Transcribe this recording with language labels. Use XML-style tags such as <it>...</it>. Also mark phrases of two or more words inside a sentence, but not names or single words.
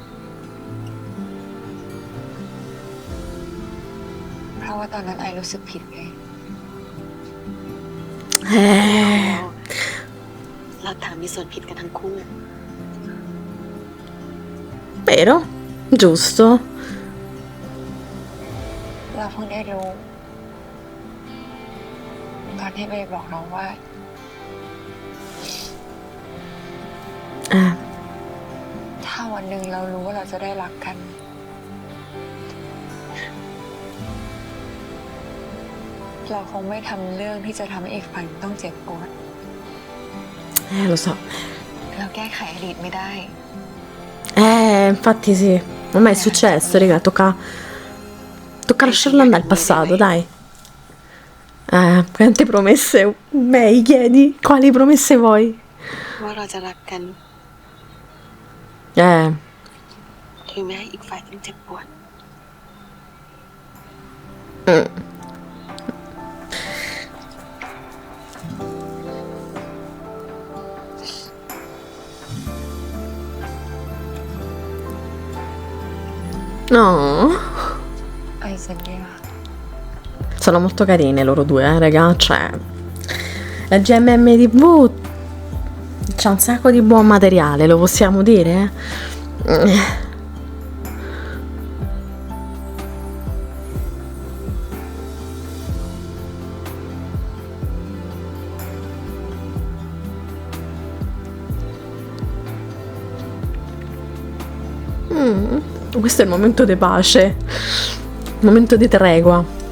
<th>เพราะว่าตอนนั้นไอรู้สึกผิดไง เราต่างมีส่วนผิดกันทั้งคู่</th> <it>vero? Giusto?</it> <th>เราเพิ่งได้รู้ตอนที่เมย์บอกเราว่า ถ้าวันหนึ่งเรารู้ว่าเราจะได้รักกัน เราคงไม่ทำเรื่องที่จะทำให้อีกฝ่ายต้องเจ็บปวด</th> <it>Lo so.</it> <th>เราแก้ไขอดีตไม่ได้</th> <it>Infatti sì, ormai è successo, raga, tocca lasciarlo andare al passato, dai. Quante promesse May chiedi? Quali promesse vuoi?</it> <th>ว่าเราจะรักกัน ถึงแม้อีกฝ่ายต้องเจ็บปวด</th> <it>No.</it> <th>ไอสัญญา</th> <it>Sono molto carine loro due, raga, cioè la GMM TV c'ha un sacco di buon materiale, lo possiamo dire? Questo è il momento di pace, il momento di tregua.</it>